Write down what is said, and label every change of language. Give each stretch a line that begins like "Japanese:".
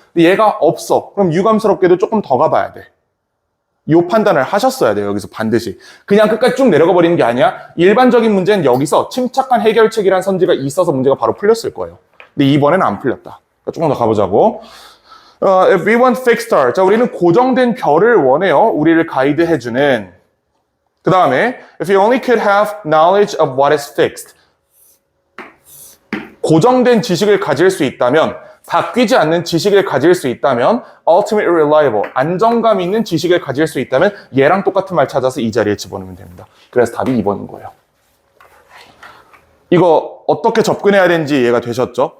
Korean: 근데 얘가 없어. 그럼 유감스럽게도 조금 더 가봐야 돼. 이 판단을 하셨어야 돼요. 여기서 반드시. 그냥 끝까지 쭉 내려가 버리는 게 아니야. 일반적인 문제는 여기서 침착한 해결책이라는 선지가 있어서 문제가 바로 풀렸을 거예요. 근데 이번에는 안 풀렸다. 그러니까 조금 더 가보자고.
English: If we want fixed star.
Korean: 자, 우리는 고정된 별을 원해요. 우리를 가이드해주는. 그 다음에
English: if you only could have knowledge of what is fixed.
Korean: 고정된 지식을 가질 수 있다면, 바뀌지 않는 지식을 가질 수 있다면,
English: ultimately reliable,
Korean: 안정감 있는 지식을 가질 수 있다면 얘랑 똑같은 말 찾아서 이 자리에 집어넣으면 됩니다. 그래서 답이 2번인 거예요. 이거 어떻게 접근해야 되는지 이해가 되셨죠?